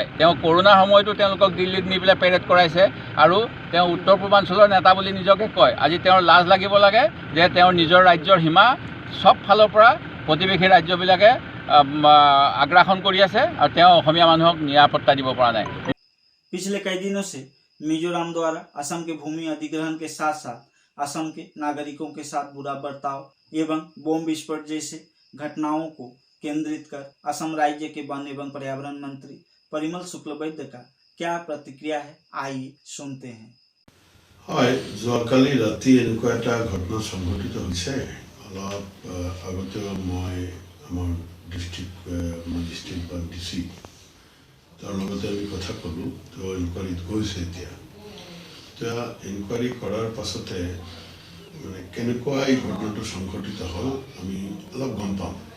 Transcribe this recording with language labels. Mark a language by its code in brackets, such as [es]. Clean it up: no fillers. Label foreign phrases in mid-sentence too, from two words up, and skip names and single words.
[as] তেওঁ কৰোণাৰ সময়তো তেওঁলোকক দিল্লীত নি পেলাই পেৰেড কৰাইছে আৰু তেওঁ উত্তৰ পূৰ্বাঞ্চলৰ নেতা বুলি নিজকে কয়। আজি তেওঁৰ লাজ লাগিব লাগে যে তেওঁৰ নিজৰ ৰাজ্যৰ সীমা সব ফালৰ পৰা প্ৰতিবেশী ৰাজ্যবিলাকে আগ্ৰাসন কৰি আছে আৰু তেওঁ অসমীয়া মানুহক নিৰাপত্তা দিব পৰা নাই। [hi] पिछले कई दिनों से मिजोरम द्वारा असम के भूमि अधिग्रहण के साथ साथ असम के नागरिकों के साथ बुरा बर्ताव एवं बम विस्फोट जैसे घटनाओं को केंद्रित कर असम राज्य के वन एवं पर्यावरण मंत्री परिमल शुक्लबैद्य का क्या प्रतिक्रिया है, आइए सुनते हैं। [as] হয়, যোৱাকালি ৰাতি এনেকুৱা এটা ঘটনা সংঘটিত হৈছে। অলপ আগতে মই আমাৰ ডিষ্ট্ৰিক্ট বা DC তাৰ লগতে আমি কথা ক'লোঁ। তো ইনকুৱাৰীত গৈছে এতিয়া ইনকুৱাৰী কৰাৰ পাছতে মানে কেনেকুৱা এই ঘটনাটো সংঘটিত হ'ল আমি অলপ গম পাম।